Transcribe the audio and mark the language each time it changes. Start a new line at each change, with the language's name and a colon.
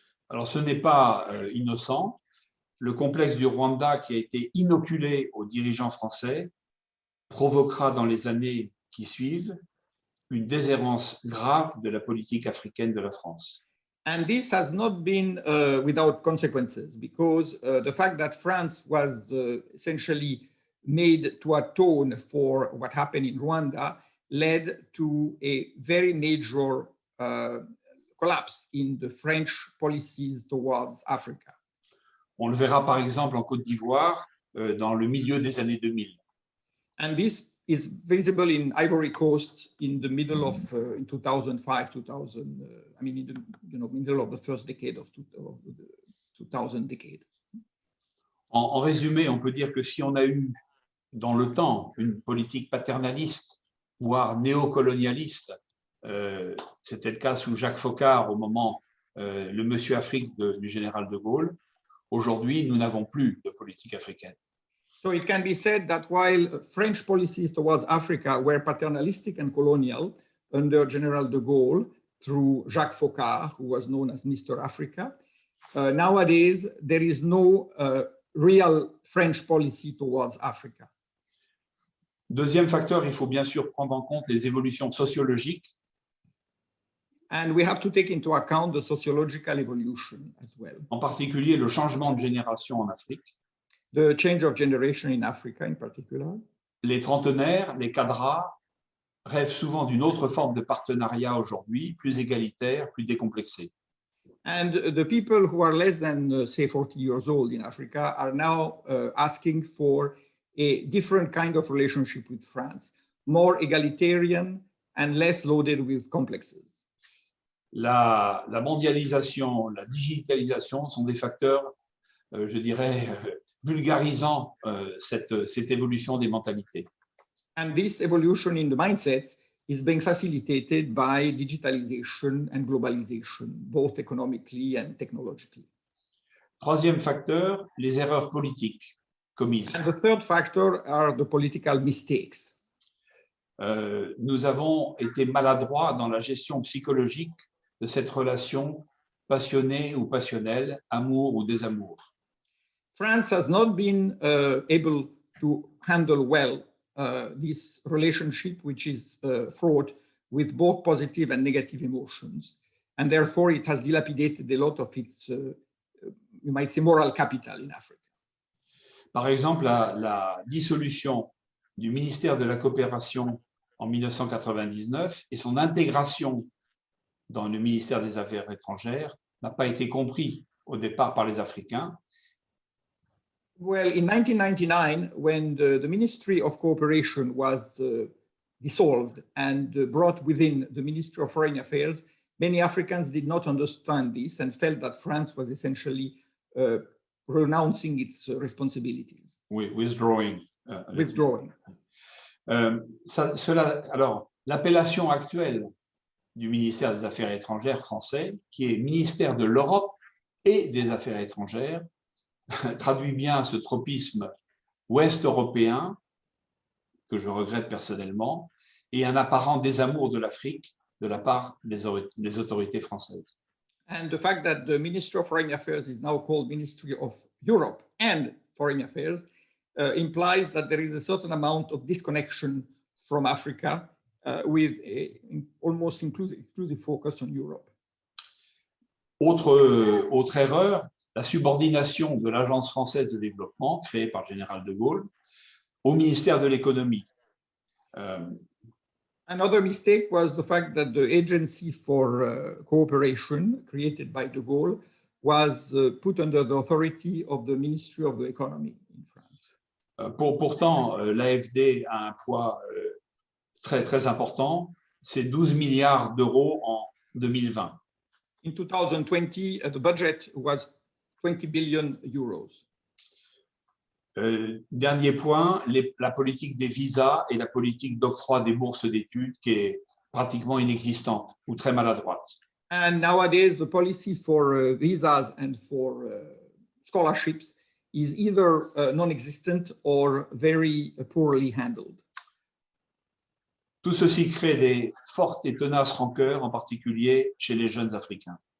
French: Alors, ce n'est pas innocent. Le complexe du Rwanda qui a été inoculé aux dirigeants français provoquera dans les années qui suivent une déshérence grave de la politique africaine de la France.
English: And this has not been without consequences, because the fact that France was essentially made to atone for what happened in Rwanda led to a very major collapse in the French policies towards Africa.
French: On le verra par exemple en Côte d'Ivoire dans le milieu des années 2000.
English: And this is visible in Ivory Coast in the middle of in 2005, 2000. I mean, in the middle of the first decade of the 2000 decade.
French: En résumé, on peut dire que si on a eu dans le temps une politique paternaliste, voire néocolonialiste, c'était le cas sous Jacques Foccart au moment le Monsieur Afrique du général de Gaulle. Aujourd'hui, nous n'avons plus de politique africaine.
English: So it can be said that while French policies towards Africa were paternalistic and colonial under General de Gaulle through Jacques Foccart, who was known as Mr. Africa, nowadays there is no real French policy towards Africa.
French: Deuxième facteur, il faut bien sûr prendre en compte les évolutions sociologiques.
English: And we have to take into account the sociological evolution as well.
French: En particulier le changement de génération en Afrique.
English: The change of generation in Africa in particular.
French: Les trentenaires, les cadras, rêvent souvent d'une autre forme de partenariat aujourd'hui, plus égalitaire, plus décomplexé.
English: And the people who are less than, say, 40 years old in Africa are now asking for a different kind of relationship with France, more egalitarian and less loaded with complexes.
French: La mondialisation, la digitalisation sont des facteurs, je dirais, vulgarisant cette évolution des mentalités.
English: And this evolution in the mindsets is being facilitated by digitalization and globalization, both economically and technologically.
French: Troisième facteur, les erreurs politiques commises.
English: And the third factor are the political mistakes.
French: Nous avons été maladroits dans la gestion psychologique de cette relation passionnée ou passionnelle, amour ou désamour.
English: France has not been able to handle well this relationship, which is fraught with both positive and negative emotions. And therefore, it has dilapidated a lot of its, you might say, moral capital in Africa.
French: Par exemple, la dissolution du ministère de la Coopération en 1999 et son intégration dans le ministère des Affaires étrangères n'a pas été compris au départ par les Africains.
English: Well, in 1999, when the Ministry of Cooperation was dissolved and brought within the Ministry of Foreign Affairs, many Africans did not understand this and felt that France was essentially renouncing its responsibilities. Withdrawing. Withdrawing.
French: Alors, l'appellation actuelle du ministère des Affaires étrangères français, qui est ministère de l'Europe et des Affaires étrangères, traduit bien ce tropisme ouest-européen, que je regrette personnellement, et un apparent désamour de l'Afrique de la part des autorités françaises.
English: And the fact that the Ministry of Foreign Affairs is now called Ministry of Europe and Foreign Affairs implies that there is a certain amount of disconnection from Africa with an almost inclusive focus on Europe.
French: Autre erreur, la subordination de l'Agence française de développement, créée par le général de Gaulle, au ministère de l'économie.
English: Another mistake was the fact that the Agency for Cooperation, created by de Gaulle, was put under the authority of the Ministry of the Economy in France.
French: Pourtant, l'AFD a un poids très, très important, c'est 12 milliards d'euros en 2020.
English: In 2020, the budget was 20 billion euros.
French: Dernier point, la politique des visas et la politique d'octroi des bourses d'études qui est pratiquement inexistante ou très maladroite.
English: And nowadays, the policy for visas and for scholarships is either non-existent or very poorly handled.
French: Tout ceci crée des fortes et tenaces rancœurs, en particulier chez les jeunes Africains.